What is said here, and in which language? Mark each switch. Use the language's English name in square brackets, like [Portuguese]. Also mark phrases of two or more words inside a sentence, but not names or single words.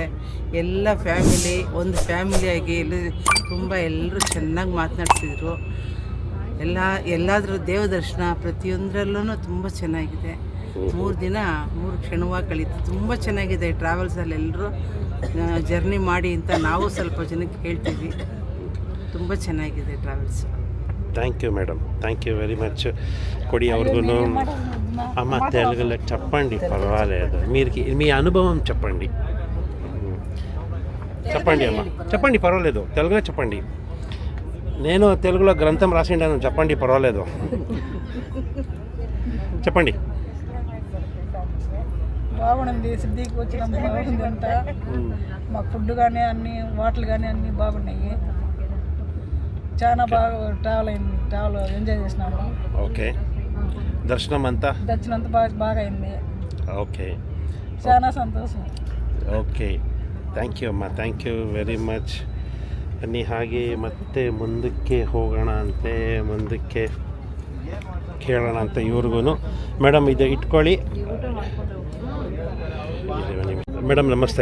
[Kannada] ಎಲ್ಲ ಒಂದು ಫ್ಯಾಮಿಲಿಯಾಗಿ ತುಂಬ ಎಲ್ಲರೂ ಚೆನ್ನಾಗಿ ಮಾತನಾಡ್ಸಿದ್ರು. ಎಲ್ಲಾದರೂ ದೇವ ದರ್ಶನ ಪ್ರತಿಯೊಂದರಲ್ಲೂ ತುಂಬ ಚೆನ್ನಾಗಿದೆ. 3 ದಿನ 3 ಕ್ಷಣವಾಗಿ ಕಳೀತು. ತುಂಬ ಚೆನ್ನಾಗಿದೆ ಟ್ರಾವೆಲ್ಸಲ್ಲಿ. ಎಲ್ಲರೂ ಜರ್ನಿ ಮಾಡಿ ಅಂತ ನಾವು ಸ್ವಲ್ಪ ಜನಕ್ಕೆ ಹೇಳ್ತೀವಿ. ತುಂಬ ಚೆನ್ನಾಗಿದೆ ట్రావెల్స్. [English] thank you madam, thank you very much. [Telugu] కొడి ఎవరిಗೂ అమ్మ తెలుగులో చెప్పండి, పర్వాలేదు. మీ అనుభవం చెప్పండి. చెప్పండి అమ్మ, చెప్పండి పర్వాలేదు. తెలుగులో చెప్పండి. నేను తెలుగులో గ్రంథం రాసిండాను, చెప్పండి పర్వాలేదు. చెప్పండి. బాగుంది. సిద్ధికి వచ్చిన బాగుంది అంట. మా ఫుడ్ కానీ అన్ని వాటర్ కానీ అన్నీ బాగున్నాయి. చాలా బాగా [English] travel enjoy [Telugu] చేసినాము. ఓకే. దర్శనం అంతా బాగా అయింది. ఓకే, చాలా సంతోషం. [English] okay, thank you amma, thank you very much. [Kannada] ಬನ್ನಿ ಹಾಗೆ ಮತ್ತೆ ಮುಂದಕ್ಕೆ ಹೋಗೋಣ ಅಂತೆ, ಮುಂದಕ್ಕೆ ಕೇಳೋಣ ಅಂತ ಇವ್ರಿಗೂ. ಮೇಡಮ್ ಇದು ಇಟ್ಕೊಳ್ಳಿ. ಮೇಡಮ್ ನಮಸ್ತೆ.